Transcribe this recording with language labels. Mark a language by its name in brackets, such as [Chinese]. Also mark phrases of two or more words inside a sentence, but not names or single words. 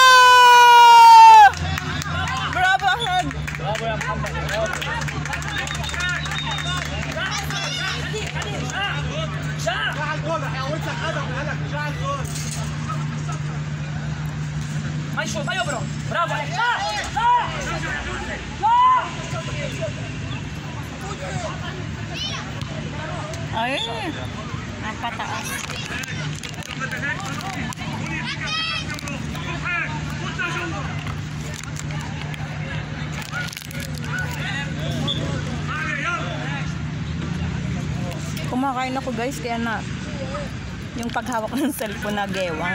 [English] Bravo Ahmed! [Arabic] برافو يا محمد. ما يشوف ما يبرم. برافو عليك. [Filipino] Ay, napataas. Kumakain ako guys, kaya na yung paghawak ng cellphone na gewang.